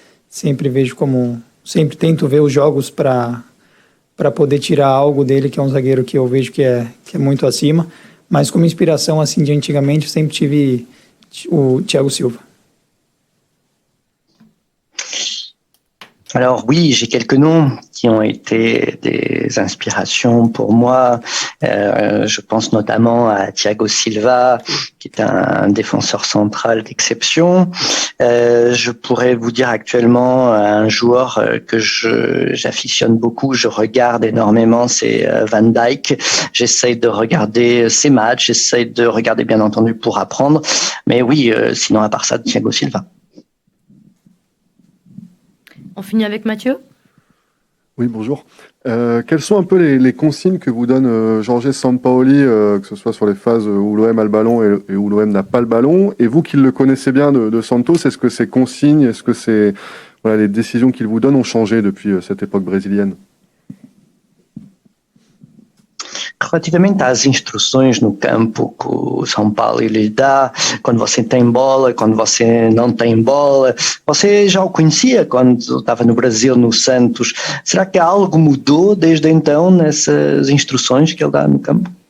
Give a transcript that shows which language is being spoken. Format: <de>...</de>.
<pt>Sempre tento ver os jogos para poder tirar algo dele, que é um zagueiro que eu vejo que é muito acima, mas como inspiração, assim, de antigamente, eu sempre tive o Thiago Silva.</pt> <fr>Alors oui, j'ai quelques noms qui ont été des inspirations pour moi. Je pense notamment à Thiago Silva, qui est un défenseur central d'exception. Je pourrais vous dire actuellement un joueur que j'affectionne beaucoup, je regarde énormément, c'est Van Dijk. J'essaye de regarder ses matchs, j'essaye de regarder bien entendu pour apprendre. Mais oui, sinon à part ça, Thiago Silva. On finit avec Mathieu. Oui, bonjour. Quelles sont un peu les consignes que vous donne Jorge Sampaoli, que ce soit sur les phases où l'OM a le ballon et où l'OM n'a pas le ballon? Et vous qui le connaissez bien de Santos, est-ce que ces consignes, est-ce que les décisions qu'il vous donne ont changé depuis cette époque brésilienne?</fr> <pt>Relativamente às instruções no campo que o São Paulo lhe dá, quando você tem bola, quando você não tem bola, você já o conhecia quando estava no Brasil, no Santos. Será que algo mudou desde então nessas instruções que ele dá no campo?</pt>